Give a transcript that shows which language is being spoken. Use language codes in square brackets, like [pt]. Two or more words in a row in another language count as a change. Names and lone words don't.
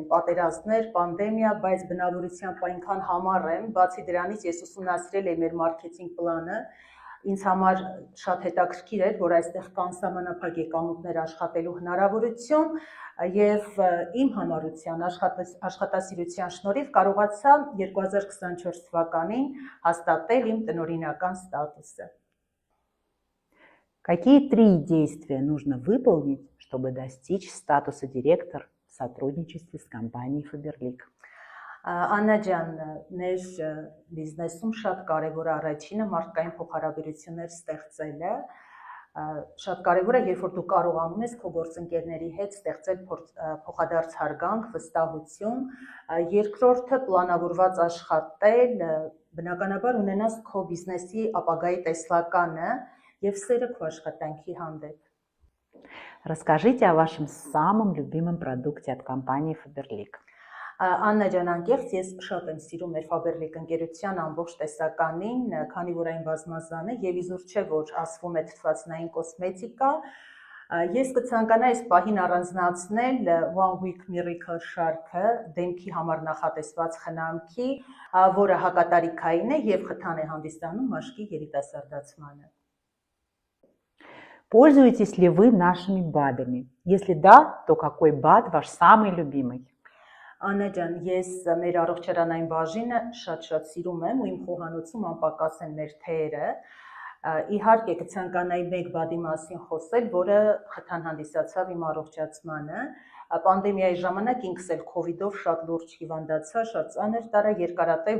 [hy] պատերազմներ, պանդեմիա, բայց բնավորությամբ այնքան համառ եմ, բացի դրանից ես ուսումնասիրել եմ մեր մարքեթինգ պլանը, ինձ համար շատ հետաքրքիր էր, որ այստեղ կան սահմանափակ եկամուտներ աշխատելու հնարավորություն եւ իմ համառության աշխատասիրության շնորհիվ կարողացա 2024 թվականին հաստատել իմ տնօրինական ստատուսը։ [ru] Какие 3 действия нужно выполнить, чтобы достичь статуса директор в сотрудничестве с компанией Faberlic? [hy] Աննա ջան, մեր բիզնեսում շատ կարևոր առաջինը մարդկային փոխհարաբերություններ ստեղծելը, շատ կարևոր է, երբ որ դու կարողանում ես քո գործընկերների հետ ստեղծել փոխադարձ հարգանք, վստահություն, երկրորդը պլանավորված աշխատել, բնականաբար ունենաս քո բիզնեսի ապագայի տեսլականը եւ սերը քո աշխատանքի հանդեպ։ [ru] Расскажите о вашем самом любимом продукте от компании Faberlic. [hy] Աննա ջան, անկեղծ ես շատ եմ սիրում մեր Faberlic ընկերության ամբողջ տեսականին, քանի որ այն բազմազան է եւ իզուր չէ, որ ասվում է թթվածնային կոսմետիկա, ես կցանկանայի այս պահին առանձնացնել One Week Miracle շարքը դեմքի համար նախատեսված խնամքի, որը հակատարիքային է եւ խթան է հանդիսանում մաշկի երիտասարդացմանը։ [ru] Пользуетесь ли вы нашими БАДами? Если да, то какой БАД ваш самый любимый? [hy] Աննա ջան, ես մեր առողջարանային բաժինը շատ սիրում եմ ու իմ խոհանոցում անպակաս են մեր թեյերը։ Իհարկե կցանկանայի մեկ բադի մասին խոսել, որը խթան հանդիսացավ իմ առողջացմանը։ Պանդեմիայի ժամանակ ինքս էլ COVID-ով շատ լուրջ հիվանդացա, շատ ծանր տարա, երկարատև